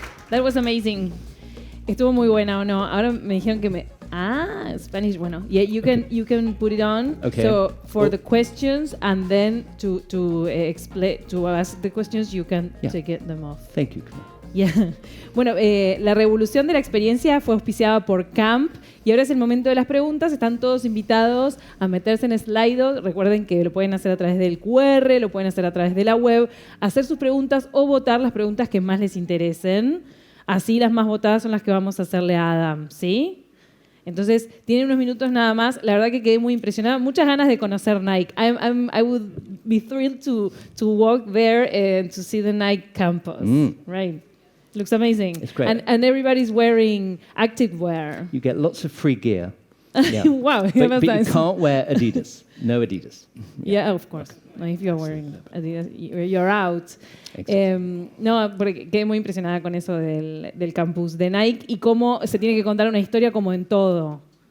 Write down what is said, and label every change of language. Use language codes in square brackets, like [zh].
[en] That was amazing. [es] Estuvo muy buena, ¿o no? Ahora me dijeron que me... Spanish, bueno. [en] Yeah, you can put it on. Okay. So for the questions and then to explain, to ask the questions, you can take them off. Thank you. Yeah. [es] Bueno, la revolución de la experiencia fue auspiciada por Camp y ahora es el momento de las preguntas. Están todos invitados a meterse en Slido. Recuerden que lo pueden hacer a través del QR, lo pueden hacer a través de la web, hacer sus preguntas o votar las preguntas que más les interesen. Así las más votadas son las que vamos a hacerle a Adam, ¿sí? Entonces, tienen unos minutos nada más. La verdad que quedé muy impresionada. Muchas ganas de conocer Nike. [en] I would be thrilled to walk there and to see the Nike campus. Right. Looks amazing. It's great. And everybody's wearing active wear. You get lots of free gear. Yeah. Wow. But you can't wear Adidas. No Adidas. Yeah, of course. If you're wearing Adidas, you're out. [es] No, porque quedé muy impresionada con eso del campus de Nike y cómo se tiene que contar una historia como en todo.